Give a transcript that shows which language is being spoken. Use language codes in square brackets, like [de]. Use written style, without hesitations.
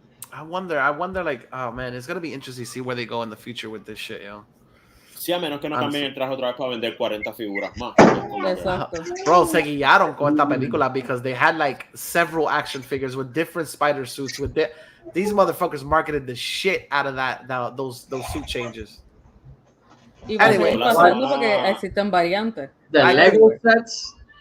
[en] I wonder, like, oh man, it's gonna be interesting to see where they go in the future with this shit, yo. [es] Sí, a menos que no cambien el traje otra vez para vender 40 figuras más. Exacto. [en] Bro, [es] se guiaron con esta película [en] because they had like several action figures with different spider suits. These motherfuckers marketed the shit out of those suit changes. [es] Y anyway, pasando porque existen variantes. [en] The Lego sets.